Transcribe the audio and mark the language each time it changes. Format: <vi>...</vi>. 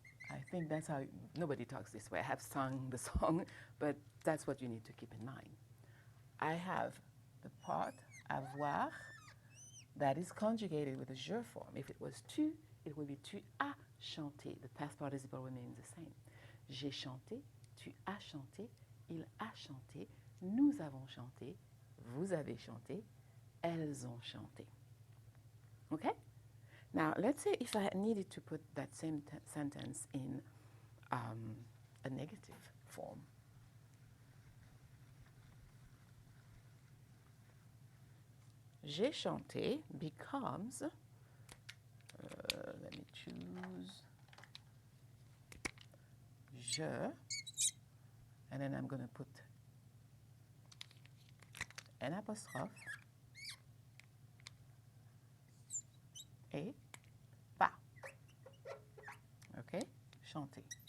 <en>I think that's how, nobody talks this way. I have sung the song, but that's what you need to keep in mind. I have the part avoir that is conjugated with a je form. If it was tu, it would be</en> <fr>tu as chanté.</fr> <en>The past participle remains the same.</en> <fr>J'ai chanté, tu as chanté, il a chanté, nous avons chanté, vous avez chanté, elles ont chanté.</fr> <en>Okay? Now, let's say if I needed to put that same sentence in a negative form.</en> <fr>J'ai chanté</fr> <en>becomes, let me choose, je, and then I'm going to put an apostrophe, et pas. Okay? Chanter.</en>